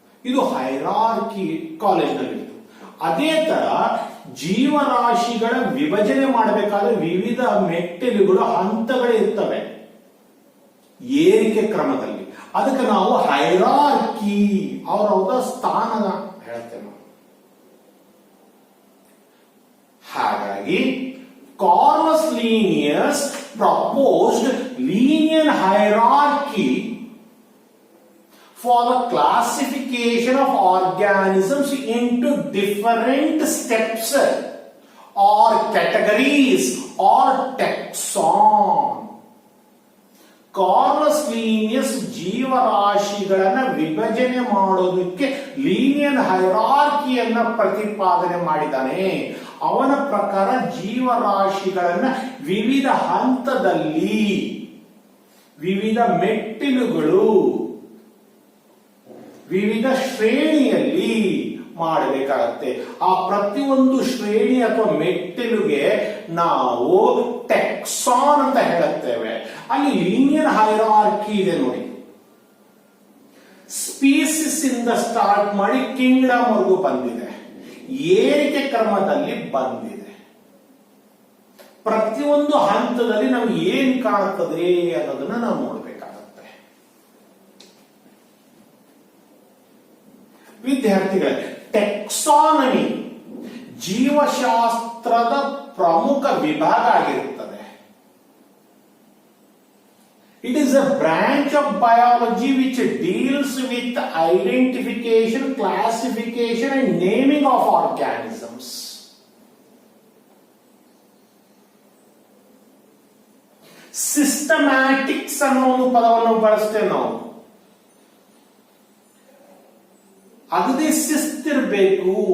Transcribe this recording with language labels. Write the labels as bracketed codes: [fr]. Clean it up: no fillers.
[kn] ಇದು ಹೈರಾರ್ಕಿ ಕಾಲೇಜ್ನಲ್ಲಿ ಇತ್ತು. ಅದೇ ತರ ಜೀವರಾಶಿಗಳ ವಿಭಜನೆ ಮಾಡಬೇಕಾದ್ರೆ ವಿವಿಧ ಮೆಟ್ಟಿಲುಗಳು, ಹಂತಗಳು ಇರ್ತವೆ ಏರಿಕೆ ಕ್ರಮದಲ್ಲಿ. ಅದಕ್ಕೆ ನಾವು ಹೈರಾರ್ಕಿ, ಅವರ ಸ್ಥಾನ ಹೇಳ್ತೇವೆ. ಹಾಗಾಗಿ [en] Carolus Linnaeus proposed linear hierarchy for the classification of organisms into different steps or categories or taxon. [kn] ಕಾರ್ಲಸ್ Linnaeus ಜೀವರಾಶಿಗಳನ್ನ ವಿಭಜನೆ ಮಾಡೋದಕ್ಕೆ ಲೀನಿಯರ್ ಹೈರಾರ್ಕಿಯನ್ನ ಪ್ರತಿಪಾದನೆ ಮಾಡಿದ್ದಾನೆ. ಅವನ ಪ್ರಕಾರ ಜೀವರಾಶಿಗಳನ್ನ ವಿವಿಧ ಹಂತದಲ್ಲಿ, ವಿವಿಧ ಮೆಟ್ಟಿಲುಗಳು, ವಿವಿಧ ಶ್ರೇಣಿಯಲ್ಲಿ ಮಾಡಬೇಕಾಗತ್ತೆ. ಆ ಪ್ರತಿಯೊಂದು ಶ್ರೇಣಿ ಅಥವಾ ಮೆಟ್ಟಿಲುಗೆ ನಾವು ಟೆಕ್ಸಾನ್ ಅಂತ ಹೇಳುತ್ತೇವೆ. ಅಲ್ಲಿ ಲೀನಿಯರ್ ಹೈರಾರ್ಕಿ ಇದೆ ನೋಡಿ. ಸ್ಪೀಸಿಸ್ ಇಂದ ಸ್ಟಾರ್ಟ್ ಮಾಡಿ ಕಿಂಗ್ಡಮ್ ವರೆಗೂ ಬಂದಿದೆ, ಏರಿಕೆ ಕ್ರಮದಲ್ಲಿ ಬಂದಿದೆ. ಪ್ರತಿಯೊಂದು ಹಂತದಲ್ಲಿ ನಮ್ಗೆ ಏನ್ ಕಾಣುತ್ತದೆ ಅನ್ನೋದನ್ನ ನಾವು ನೋಡ್ಬೇಕಾಗತ್ತೆ. ವಿದ್ಯಾರ್ಥಿಗಳೇ, ಟೆಕ್ಸಾನಮಿ ಜೀವಶಾಸ್ತ್ರದ ಪ್ರಮುಖ ವಿಭಾಗ ಆಗಿರುತ್ತದೆ. [en] It is a branch of biology which deals with identification, classification and naming of organisms. [kn] Systematics ಅನ್ನೋ ಒಂದು ಪದವನ್ನು ಬಳಸ್ತೇವೆ ನಾವು. ಅಗದಿ ಶಿಸ್ತಿರ್ಬೇಕು.